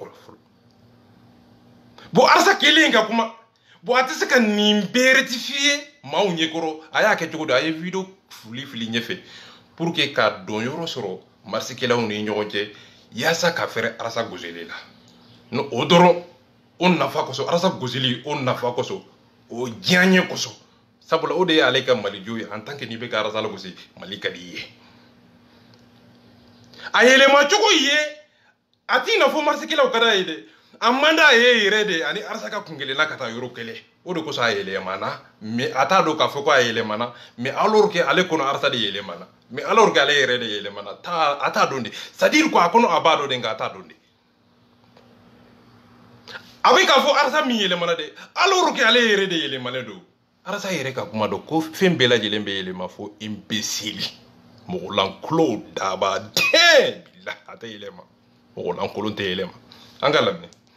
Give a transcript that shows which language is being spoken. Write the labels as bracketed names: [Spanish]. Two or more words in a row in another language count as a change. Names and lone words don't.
[Bambara] kɔrɔ fɔlɔ bon Arasa kelen ka kuma bon a tɛ se ka nin bɛɛ rectifier maaw ɲɛkɔrɔ a y'a kɛ cogo di a ye vidéo fili ɲɛfɛ [French] pour que [Bambara] k'a dɔn yɔrɔ sɔrɔ marisikɛlaw ni ɲɔgɔn cɛ yaasa ka fɛrɛ Arasa gosili la no o dɔrɔn o nafa kosɔn Arasa gosili o nafa kosɔn o diyaɲɛ kosɔn sabula o de ye ale ka Malijo ye [French] en tant que [Bambara] n'i bɛ ka Arasa lagosi Mali ka di i ye a yɛlɛma cogo ye a t'i n'a fɔ marisikɛlaw ka d'a ye dɛ a man d'a ye yɛrɛ de ani Arasa ka kunkelenna ka taa yɔrɔ kɛlɛ o de kosɔn a yɛlɛmana mais a t'a dɔn k'a fɔ ko a yɛlɛmana [French] mais alors que [Bambara] ale kɔnɔ Arasa de yɛlɛmana [French] mais alors que [Bambara] ale yɛrɛ de yɛlɛmana a t'a dɔn de [French] c'est à dire [Bambara] ko a kɔnɔ a b'a dɔn de nka a t'a dɔn de a bɛ k'a fɔ Arasa min yɛlɛmana de [French] alors que [Bambara] ale yɛrɛ de yɛlɛmalen don Arasa yɛrɛ ka kuma dɔn ko fɛn bɛɛ lajɛlen bɛ yɛlɛma fo imbécile mɔgɔlankolon daba den bila a tɛ yɛlɛma mɔgɔlankolon tɛ yɛlɛma an ka lamɛn